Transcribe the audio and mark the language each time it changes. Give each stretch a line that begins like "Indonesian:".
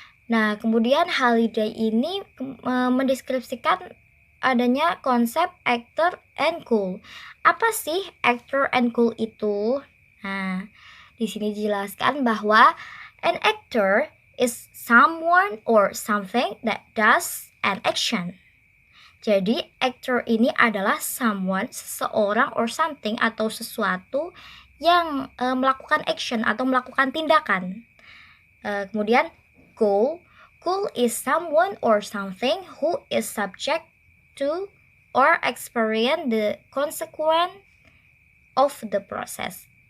Indonesian: Nah, kemudian Holiday ini mendeskripsikan adanya konsep actor and goal. Apa sih actor and goal itu? Nah, di sini dijelaskan bahwa
English: an actor is someone or something that does an action.
Indonesian: Jadi actor ini adalah
English: someone,
Indonesian: seseorang
English: or something
Indonesian: atau sesuatu yang melakukan action atau melakukan tindakan.
English: Kemudian goal is someone or something who is subject to or experience the consequence of the process.